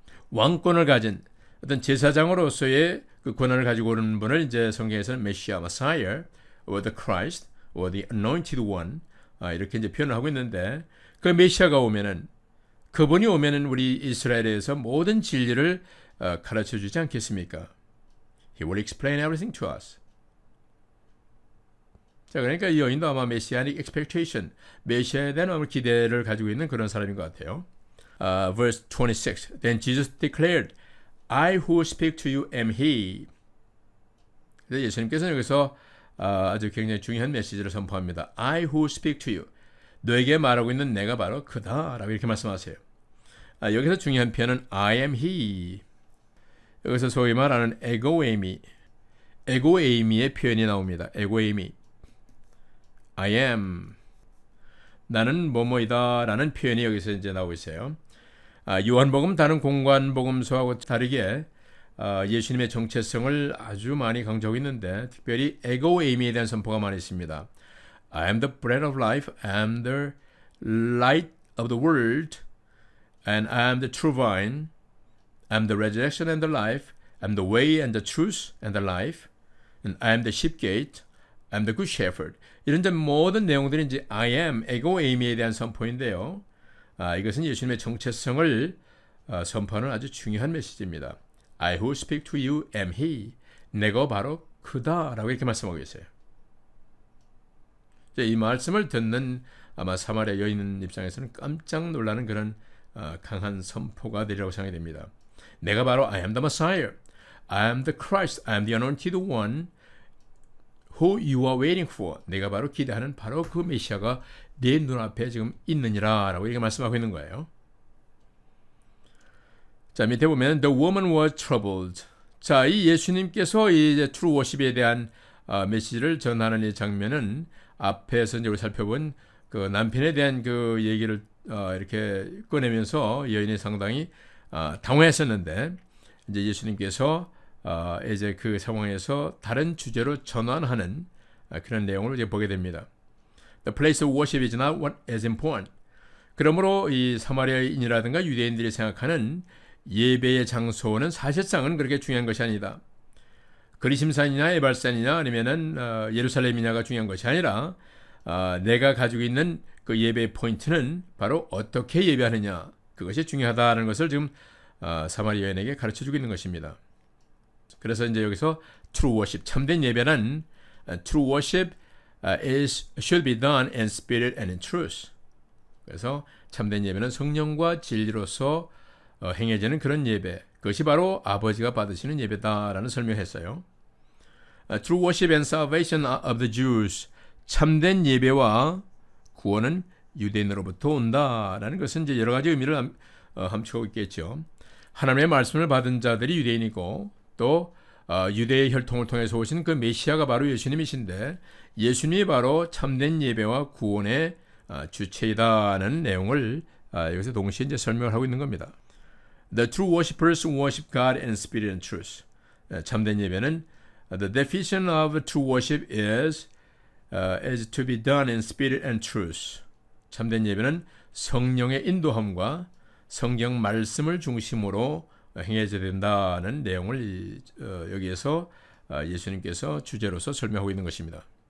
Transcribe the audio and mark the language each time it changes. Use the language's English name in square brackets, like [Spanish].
[Korean] 왕권을 가진 어떤 제사장으로서의 그 권한을 가지고 오는 분을 이제 성경에서는 메시아, [English] Messiah, or the Christ, or the anointed one [Korean] 이렇게 이제 표현을 하고 있는데, 그 메시아가 오면은, 그분이 오면은 우리 이스라엘에서 모든 진리를 가르쳐 주지 않겠습니까? [English] He will explain everything to us. [Korean] 자, 그러니까 이 여인도 아마 메시아닉 expectation, 메시아에 대한 아마 기대를 가지고 있는 그런 사람인 것 같아요. [English] Verse 26. Then Jesus declared, I who speak to you am he. [Korean] 그래서 예수님께서는 여기서 아주 굉장히 중요한 메시지를 선포합니다. [English] I who speak to you. [Korean] 너에게 말하고 있는 내가 바로 그다 라고 이렇게 말씀하세요. 여기서 중요한 표현은 [English] I am he. [Korean] 여기서 소위 말하는 에고에이미의 표현이 나옵니다. 에고에이미. [English] I am. [Korean] 나는 뭐뭐이다 라는 표현이 여기서 이제 나오고 있어요. 요한복음 다른 공관복음서하고 다르게 예수님의 정체성을 아주 많이 강조하고 있는데 특별히 에고 에이미에 대한 선포가 많이 있습니다. [English] I am the bread of life, I am the light of the world, and I am the true vine, I am the resurrection and the life, I am the way and the truth and the life, and I am the sheep gate, I am the good shepherd. [Korean] 이런 모든 내용들이 이제 I am, 에고 에이미에 대한 선포인데요. 이것은 예수님의 정체성을 선포하는 아주 중요한 메시지입니다. [English] I who speak to you am he. [Korean] 내가 바로 그다라고 이렇게 말씀하고 계세요. 이 말씀을 듣는 아마 사마리아 여인 입장에서는 깜짝 놀라는 그런 강한 선포가 되리라고 생각이 됩니다. 내가 바로 [English] I am the Messiah, I am the Christ, I am the anointed one who you are waiting for. [Korean] 내가 바로 기대하는 바로 그 메시아가 내 눈앞에 지금 있느니라 라고 이렇게 말씀하고 있는 거예요. 자, 밑에 보면 [English] The woman was troubled. [Korean] 자, 이 예수님께서 이 true worship에 대한 메시지를 전하는 이 장면은 앞에서 이제 우리 살펴본 그 남편에 대한 그 얘기를 이렇게 꺼내면서 여인이 상당히 당황했었는데 이제 예수님께서 이제 그 상황에서 다른 주제로 전환하는 그런 내용을 이제 보게 됩니다. [English] The place of worship is not what is important. [Korean] 그러므로 이 사마리아인이라든가 유대인들이 생각하는 예배의 장소는 사실상은 그렇게 중요한 것이 아니다. 그리심산이냐 에발산이냐 아니면은 예루살렘이냐가 중요한 것이 아니라 내가 가지고 있는 그 예배의 포인트는 바로 어떻게 예배하느냐, 그것이 중요하다는 것을 지금 사마리아 여인에게 가르쳐주고 있는 것입니다. 그래서 이제 여기서 [English] true worship, [Korean] 참된 예배는 [English] true worship should be done in spirit and in truth. [Korean] 그래서 참된 예배는 성령과 진리로서 행해지는 그런 예배, 그것이 바로 아버지가 받으시는 예배다라는 설명했어요. [English] True worship and salvation of the Jews, [Korean] 참된 예배와 구원은 유대인으로부터 온다라는 것은 이제 여러 가지 의미를 함축하고 있겠죠. 하나님의 말씀을 받은 자들이 유대인이고 또 유대의 혈통을 통해서 오신 그 메시아가 바로 예수님이신데 예수님이 바로 참된 예배와 구원의 주체이다는 내용을 여기서 동시에 이제 설명을 하고 있는 겁니다. [English] The true worshippers worship God in spirit and truth. [Korean] 참된 예배는 [English] the definition of true worship is to be done in spirit and truth. [Korean] 참된 예배는 성령의 인도함과 성경 말씀을 중심으로 행해져야 된다는 내용을 여기에서 예수님께서 주제로서 설명하고 있는 것입니다.